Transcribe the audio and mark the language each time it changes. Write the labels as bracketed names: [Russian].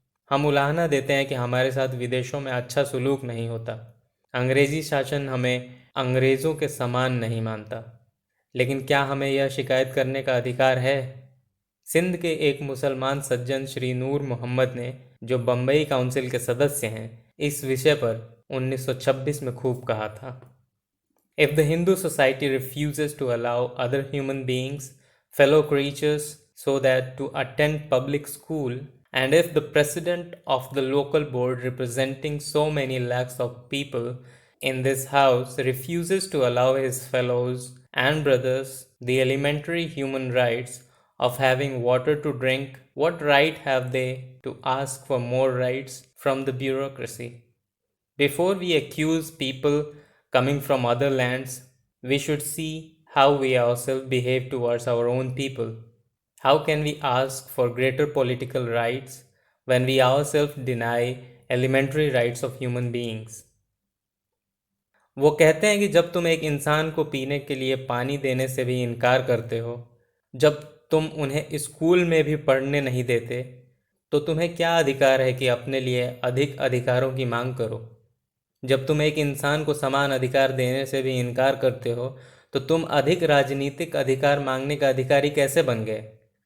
[Hindi] हम उलाहना देते हैं कि हमारे साथ विदेशों में अच्छा सुलूक नहीं होता, अंग्रेजी शासन हमें अंग्रेज़ों के समान नहीं मानता, लेकिन क्या हमें यह शिकायत करने का अधिकार है? सिंध के एक मुसलमान सज्जन श्री नूर मोहम्मद ने, जो बम्बई काउंसिल के सदस्य हैं, इस विषय पर 1926 में खूब कहा था। [English] If the Hindu society refuses to allow other human beings, fellow creatures, so that to attend public school, and if the president of the local board representing so many lakhs of people in this house refuses to allow his fellows and brothers the elementary human rights of having water to drink, what right have they to ask for more rights from the bureaucracy? Before we accuse people coming from other lands, we should see how we ourselves behave towards our own people. How can we ask for greater political rights when we ourselves deny elementary rights of human beings? [Hindi] वो कहते हैं कि जब तुम एक इंसान को पीने के लिए पानी देने से भी इनकार करते हो, जब तुम उन्हें स्कूल में भी पढ़ने नहीं देते, तो तुम्हें क्या अधिकार है कि अपने लिए अधिक अधिकारों की मांग करो? जब तुम एक इंसान को समान अधिकार देने से भी इनकार करते हो, तो तुम अधिक राजनीतिक अधिकार मांगने का अधिकारी कैसे बन गए?